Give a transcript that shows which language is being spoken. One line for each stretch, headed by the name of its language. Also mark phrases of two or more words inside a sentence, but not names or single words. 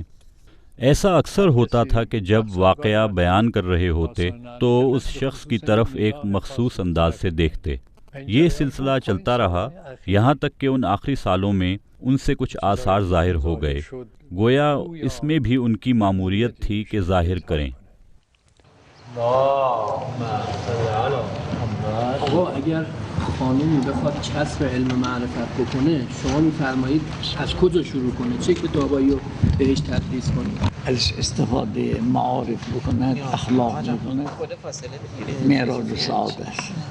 Urdu: ایسا اکثر ہوتا تھا کہ جب واقعہ بیان کر رہے ہوتے تو اس شخص کی طرف ایک مخصوص انداز سے دیکھتے۔ یہ سلسلہ چلتا رہا یہاں تک کہ ان آخری سالوں میں ان سے کچھ آثار ظاہر ہو گئے، گویا اس میں بھی ان کی ماموریت تھی کہ ظاہر کریں۔
Persian: آقا اگر خانمی بخواد کسب علم معرفت بکنه شما میفرمایید از کجا شروع کنه؟ چه کتابایی رو بهش تدریس کنه؟ از استفاده معارف بکنه، اخلاق بکنه، معراج سعادت است.